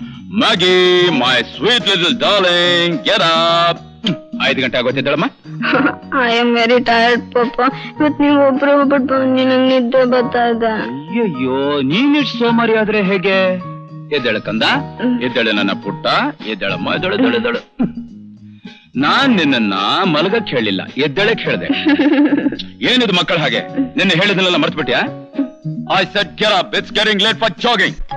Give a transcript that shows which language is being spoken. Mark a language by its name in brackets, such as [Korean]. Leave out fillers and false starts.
[English] Maggie, my sweet little darling, get up. [Kannada] 5 ಗಂಟೆ ಆಗೋತಿದ್ದಳಮ್ಮ. [English] I am very tired ಪಾಪ. [Kannada] ಇವತ್ತು ನೀವು ಒಬ್ರು ಬಿಟ್ಟು ಬಂದು ನಂಗೆ ನಿದ್ದೆ ಬರ್ತಾ ಇದೆ. ಅಯ್ಯಯ್ಯೋ, ನೀನಿಷ್ಟು ಸೋಮಾರಿ ಆದ್ರೆ ಹೇಗೆ? ಎದ್ದೇಳು ಕಂದ, ಎದ್ದೇಳು ನನ್ನ ಪುಟ್ಟ, ಎದ್ದೇಳಮ್ಮ, ಎದ್ದೇಳು. ನಾನ್ ನಿನ್ನ ಮಲಗಕ್ಕೆ ಹೇಳಿಲ್ಲ, ಎದ್ದೇಳಕ್ ಹೇಳ್ದೆ. ಏನಿದು ಮಕ್ಕಳ ಹಾಗೆ? ನಿನ್ನೆ ಹೇಳಿದ್ನೆಲ್ಲ ಮರ್ತು ಬಿಟ್ಯಾ? [English] I said get up, it's getting late for jogging.